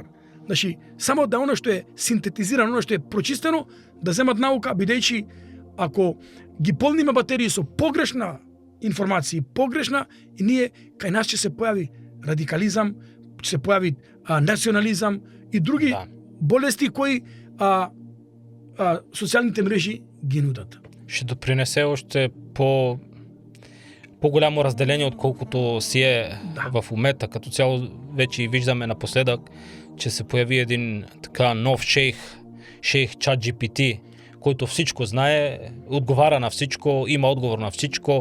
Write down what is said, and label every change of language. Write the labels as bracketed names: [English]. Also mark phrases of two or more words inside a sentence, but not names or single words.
[Macedonian] Значи, само да оно што е синтетизирано, оно што е прочистено, да земат наука, бидејќи ако ги полниме батерии со погрешна информација, и ние кај нас ќе се појави радикализам, ќе се појави национализам и други болести кои социјалните мрежи ги нудат. [Bulgarian] Ще допринесе още по-голямо разделение, отколкото си е в умета. Като цяло вече виждаме напоследък, че се появи един така нов шейх ChatGPT, който всичко знае, отговаря на всичко, има отговор на всичко.